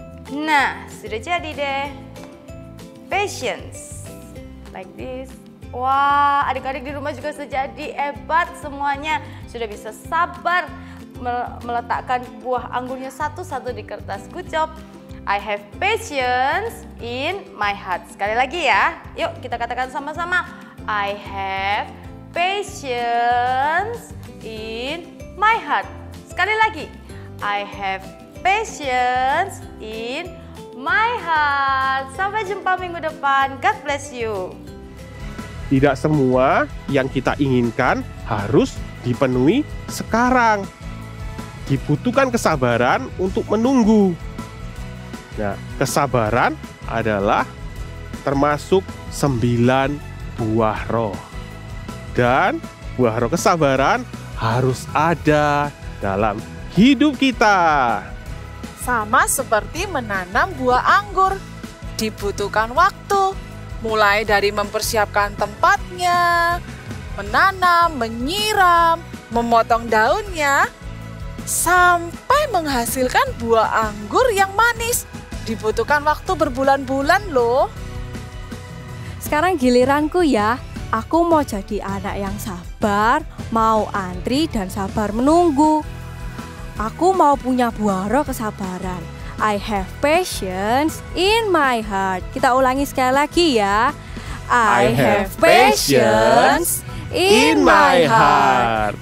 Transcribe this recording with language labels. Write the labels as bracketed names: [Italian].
[Indonesian] Nah, sudah jadi deh. Patience. [English] Like this. [Indonesian] Wah, adik-adik di rumah juga sudah jadi hebat semuanya. Sudah bisa sabar meletakkan buah anggurnya satu-satu di kertas. [English] Good job. I have patience in my heart. [Indonesian] Sekali lagi ya. Yuk kita katakan sama-sama. [English] I have patience in my heart. [Indonesian] Sekali lagi. [English] I have patience in my heart. [Indonesian] Sampai jumpa minggu depan. [English] God bless you. [Indonesian] Tidak semua yang kita inginkan harus dipenuhi sekarang. Dibutuhkan kesabaran untuk menunggu. Nah, kesabaran adalah termasuk 9 buah roh. Dan buah roh kesabaran harus ada dalam hidup kita. Sama seperti menanam buah anggur, dibutuhkan waktu, mulai dari mempersiapkan tempatnya, menanam, menyiram, memotong daunnya, sampai menghasilkan buah anggur yang manis. Dibutuhkan waktu berbulan-bulan loh. Sekarang giliranku ya. Aku mau jadi anak yang sabar, mau antri dan sabar menunggu. Aku mau punya buah roh kesabaran. [English] I have patience in my heart. [Indonesian] Kita ulangi sekali lagi ya. [English] I have patience in my heart.